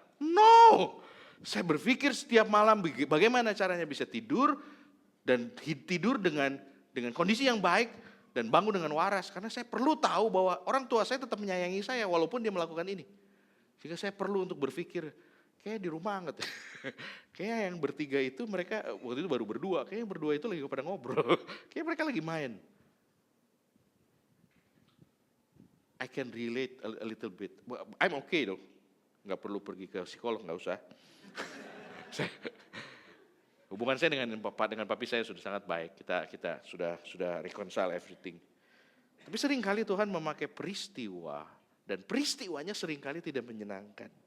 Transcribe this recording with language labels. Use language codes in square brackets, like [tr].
[id] No, saya berpikir setiap malam bagaimana caranya bisa tidur dan tidur dengan kondisi yang baik dan bangun dengan waras. Karena saya perlu tahu bahwa orang tua saya tetap menyayangi saya walaupun dia melakukan ini. Sehingga saya perlu untuk berpikir, kayak di rumah anget. Kayak yang bertiga itu mereka waktu itu baru berdua, kayak yang berdua itu lagi pada ngobrol. Kayak mereka lagi main. [en] I can relate a little bit. I'm okay though. [id] Nggak perlu pergi ke psikolog, nggak usah. Hubungan saya dengan papi saya sudah sangat baik. Kita sudah [en] reconcile everything. [id] Tapi seringkali Tuhan memakai peristiwa dan peristiwanya seringkali tidak menyenangkan.